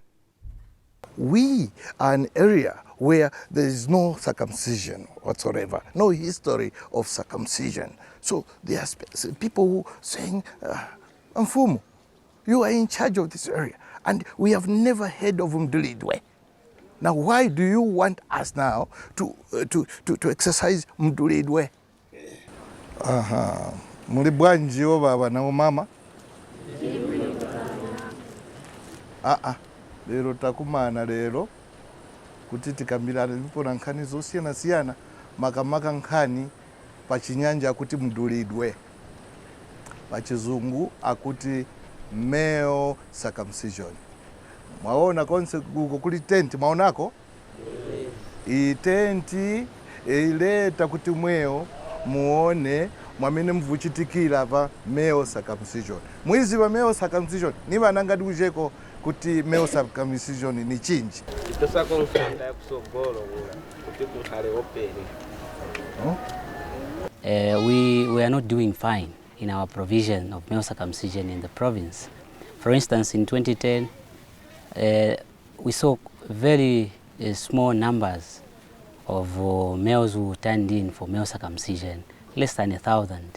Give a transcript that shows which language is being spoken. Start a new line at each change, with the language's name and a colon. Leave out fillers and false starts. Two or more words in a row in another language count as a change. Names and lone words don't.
English: We are an area where there is no circumcision whatsoever, no history of circumcision. So there are people who saying, Mfumu, you are in charge of this area, and we have never heard of Mdulidwe. Now, why do you want us now to exercise Mdulidwe?
Nyanja: Mulibwanji o baba na mama? Lero takumana lero kuti tikambirana ndipo nkhani zosiyana makamaka nkhani pachinyanja akuti mdulidwe, pachizungu akuti
English: male circumcision.
Nyanja: Mwaona konse kuli tenti, mwaonako? I tenti ileta kuti mweo muone mwamene mvuchitikira pa
English: male circumcision.
Nyanja: Mwizi wa
English: male circumcision
Nyanja: ni banangati kujeko kuti
English: male circumcision
Nyanja: ni chinji.
English: We are not doing fine in our provision of male circumcision in the province. For instance, in 2010, we saw very small numbers of males who turned in for male circumcision, less than 1,000.